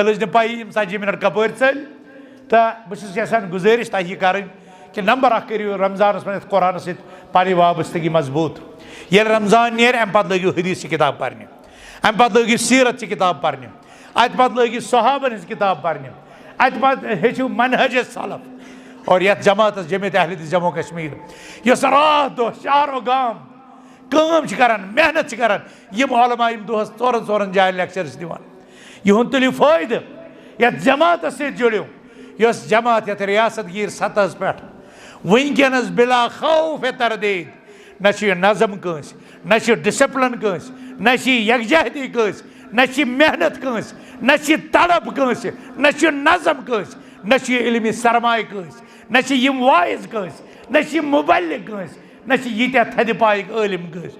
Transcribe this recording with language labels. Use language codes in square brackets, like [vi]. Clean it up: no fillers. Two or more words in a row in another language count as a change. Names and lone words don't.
[ks] لٔج نہٕ پایی یِم 40 منٹ کپٲرۍ ژٔلۍ تہٕ بہٕ چھُس یژھان گُزٲرِش تۄہہِ یہِ کرٕنۍ کہِ نمبر اکھ کٔرِو رمضانس منٛز یتھ قرآنس سۭتۍ پنٕنۍ وابستگی مضبوٗط ییٚلہِ رمضان نیرِ امہِ پتہٕ لٲگِو حدیٖث کِتاب پرنہِ امہِ پتہٕ لٲگِو سیٖرت چہِ کِتاب پرنہِ اتہِ پتہٕ لٲگِو صحابن ہٕنٛز کِتاب پرنہِ اتہِ پتہٕ ہیٚچھِو منہج سلف اور یتھ جماعتس جمعیت اہل حدیث جموں کشمیٖر یۄس راتھ دۄہ شہرو گام کٲم چھِ کران محنت چھِ کران یم علما یم دۄہس 4 جاین لیکچر چھِ دِوان یِہُنٛد تُلِو فٲیدٕ یتھ جماعتس سۭتۍ جُڑِو یۄس جماعت یتھ ریاست گیٖر سطحس پٮ۪ٹھ وٕنکیٚنس بلا خوف تردید نہ چھُ یہِ نظم کٲنٛسہِ نہ چھُ ڈسپلن کٲنٛسہِ نہ چھِ یکجہتی کٲنٛسہِ نہ چھِ محنت کٲنٛسہِ نہ چھِ تڑپ کٲنٛسہِ نہ چھُ نظم کٲنٛسہِ نہ چھُ یہِ علمی سرمایہِ کٲنٛسہِ نہ چھِ یم وایِز کٲنٛسہِ نہ چھِ یم مُبلِغ کٲنٛسہِ نہ چھِ ییٖتیاہ تھدِ پایِکۍ عٲلِم